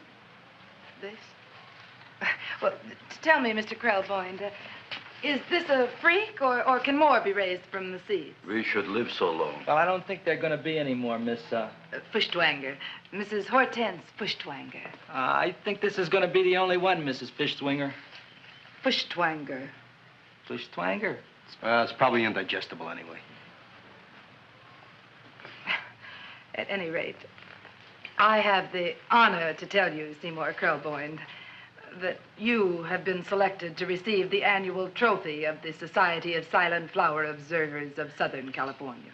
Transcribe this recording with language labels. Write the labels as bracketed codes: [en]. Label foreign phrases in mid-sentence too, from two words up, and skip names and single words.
[en] This? Well, tell me, Mr. Krelboyne, is this a freak, or can more be raised from the seeds? We should live so long. Well, I don't think there are going to be any more, Miss, Feuchtwanger. Mrs. Hortense Feuchtwanger. I think this is going to be the only one, Mrs. Fishswinger. Feuchtwanger. Fishswanger? It's probably indigestible anyway. At any rate, I have the honor to tell you, Seymour Krelboyne, that you have been selected to receive the annual trophy of the Society of Silent Flower Observers of Southern California.